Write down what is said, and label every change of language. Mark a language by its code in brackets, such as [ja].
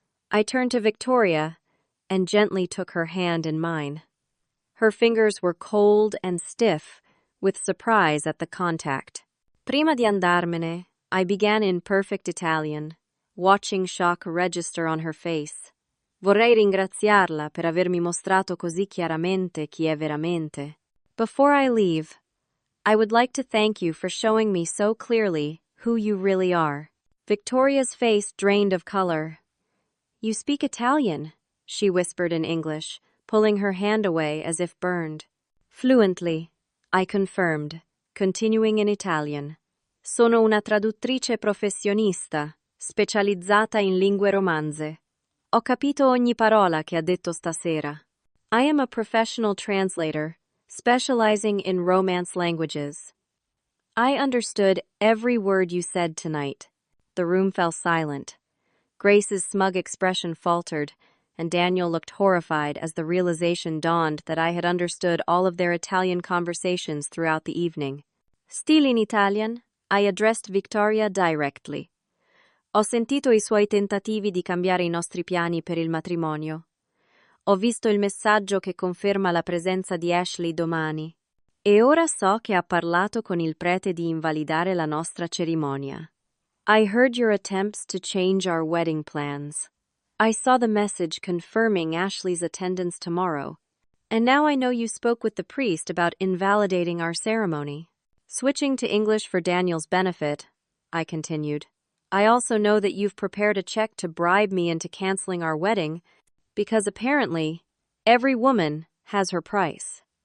[en] I turned to Victoria and gently took her hand in mine. Her fingers were cold and stiff, with surprise at the contact. [it] "Prima di andarmene," [en] I began in perfect Italian, watching shock register on her face. [it] "Vorrei ringraziarla per avermi mostrato così chiaramente chi è veramente." [en] Before I leave, I would like to thank you for showing me so clearly who you really are. Victoria's face drained of color. "You speak Italian," she whispered in English, pulling her hand away as if burned. "Fluently," I confirmed, continuing in Italian. [it] "Sono una traduttrice professionista, specializzata in lingue romanze. Ho capito ogni parola che ha detto stasera." [en] I am a professional translator, specializing in romance languages. I understood every word you said tonight. The room fell silent. Grace's smug expression faltered, and Daniel looked horrified as the realization dawned that I had understood all of their Italian conversations throughout the evening. Still in Italian, I addressed Victoria directly. [it] "Ho sentito I suoi tentativi di cambiare I nostri piani per il matrimonio. Ho visto il messaggio che conferma la presenza di Ashley domani. E ora so che ha parlato con il prete di invalidare la nostra cerimonia. [en] I heard your attempts to change our wedding plans. I saw the message confirming Ashley's attendance tomorrow, and now I know you spoke with the priest about invalidating our ceremony." Switching to English for Daniel's benefit, I continued, "I also know that you've prepared a check to bribe me into canceling our wedding, because apparently every woman has her price.